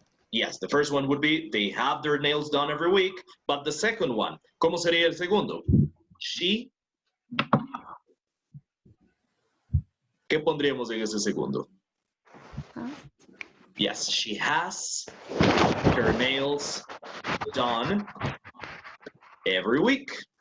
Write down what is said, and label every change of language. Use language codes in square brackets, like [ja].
[en] Yes, the first one would be, they have their nails done every week, but the second one, [es] ¿cómo sería el segundo? [en] She. [es] ¿Qué pondríamos en ese segundo? [en] Yes, she has her nails done every week.